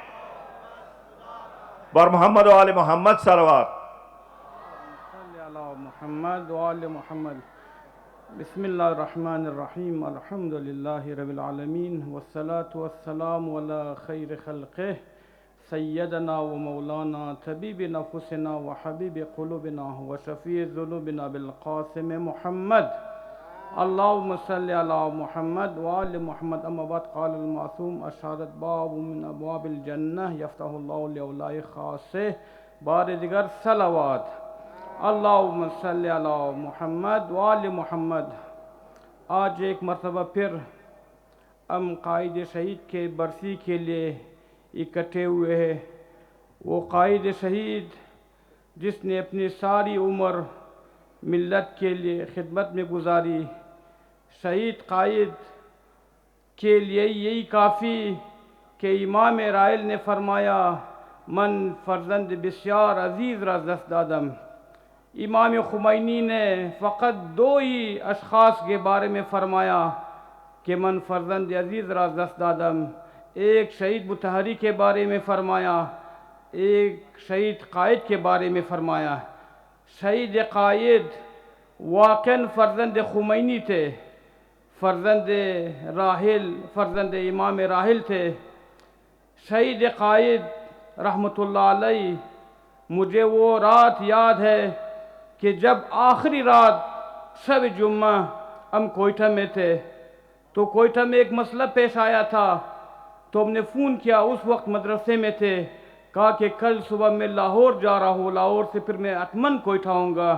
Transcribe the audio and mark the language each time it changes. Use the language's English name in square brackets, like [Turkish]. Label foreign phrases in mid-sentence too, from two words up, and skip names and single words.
[Persian] بر محمد و آل محمد صلوات۔ [Arabic] صلی علی محمد و آل محمد۔ بسم اللہ الرحمن الرحیم، الحمدللہ رب العالمین، والصلاة والسلام علی خیر خلقہ، سیدنا و مولانا طبیب نفسنا و حبیب قلوبنا و شفیع ذنوبنا بالقاسم محمد۔ اللہم صلی علی محمد و آل محمد۔ اما بعد، قال المعصوم الشہادت باب من ابواب الجنہ یفتح اللہ لأولیاء خاصہ۔ [Persian] بار دیگر صلوات۔ [Arabic] اللہم صلی علی محمد و آل محمد۔ [Urdu] آج ایک مرتبہ پھر ہم قائد شہید کے برسی کے لیے اکٹھے ہوئے ہیں۔ وہ قائد شہید جس نے اپنی ساری عمر ملت کے لیے خدمت میں گزاری، شہید قائد کے لیے یہی کافی کہ امام رائل نے فرمایا [Persian] من فرزند بسیار عزیز را دست دادم۔ [Urdu] امام خمینی نے فقط 2 ہی اشخاص کے بارے میں فرمایا کہ [Persian] من فرزند عزیز را دست دادم۔ [Urdu] ایک شہید متحری کے بارے میں فرمایا، ایک شہید قائد کے بارے میں فرمایا۔ شہید قائد واقعاً فرزند خمینی تھے، فرزند راحل، فرزند امام راحل تھے۔ شہید قائد [Arabic] رحمۃ اللہ علیہ، [Urdu] مجھے وہ رات یاد ہے کہ جب آخری رات شب جمعہ ہم کوئٹہ میں تھے تو کوئٹہ میں ایک مسئلہ پیش آیا تھا، تو ہم نے فون کیا، اس وقت مدرسے میں تھے، کہا کہ کل صبح میں لاہور جا رہا ہوں، لاہور سے پھر میں اتمن کوئٹہ آؤں گا۔